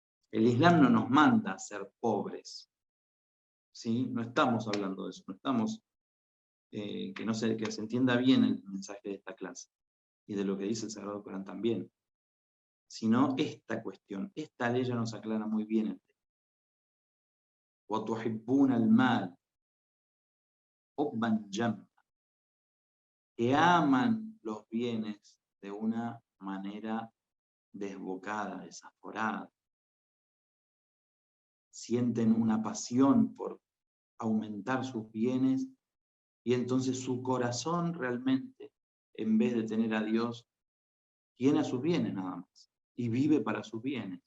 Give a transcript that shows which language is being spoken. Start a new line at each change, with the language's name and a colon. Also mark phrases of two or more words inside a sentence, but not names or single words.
Spanish: El Islam no nos manda a ser pobres, ¿sí? No estamos hablando de eso, no estamos, que se entienda bien el mensaje de esta clase, y de lo que dice el Sagrado Corán también, sino esta cuestión, esta ley ya nos aclara muy bien el tema.
Arabic: وَتُحِبُّونَ الْمَالَ حُبًّا جَمًّا,
Spanish: que aman los bienes de una manera desbocada, desaforada. Sienten una pasión por aumentar sus bienes y entonces su corazón realmente, en vez de tener a Dios, tiene a sus bienes nada más y vive para sus bienes.